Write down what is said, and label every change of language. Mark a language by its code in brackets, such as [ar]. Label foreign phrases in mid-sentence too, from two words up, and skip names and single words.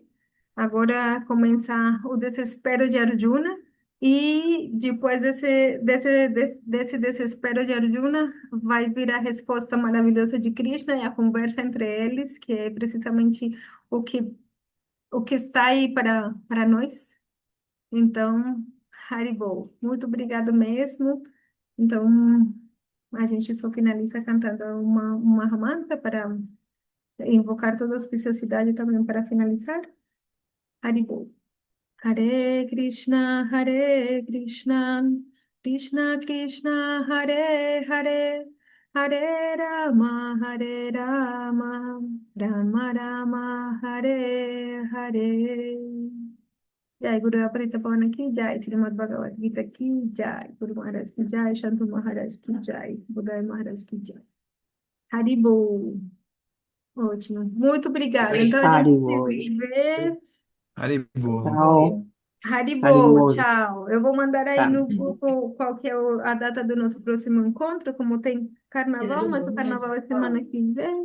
[pt] Agora começa o desespero de Arjuna, e depois desse desespero de Arjuna, vai vir a resposta maravilhosa de Krishna e a conversa entre eles, que é precisamente o que está aí para nós. Então, Haribo, muito obrigada mesmo. Então, a gente só finaliza cantando uma mantra para invocar toda a auspiciosidade também para finalizar. Haribo. [sa] हरे कृष्ण, कृष्ण कृष्ण, हरे हरे, हरे राम, राम राम, हरे हरे. [hi] जय गुरु अपरित पावन की जय, श्रीमद् भगवद् गीता की जय, गुरु महाराज की जय, शान्तु महाराज की जय, बुदै महाराज की जय. [pt] Haribo. Ótimo. Muito obrigada. Então a gente se Haribo. vê. Haribo. Tchau. Haribo, Haribo. tchau. Eu vou mandar aí Tá. no grupo qual que é a data do nosso próximo encontro, como tem carnaval, mas o carnaval é semana que vem.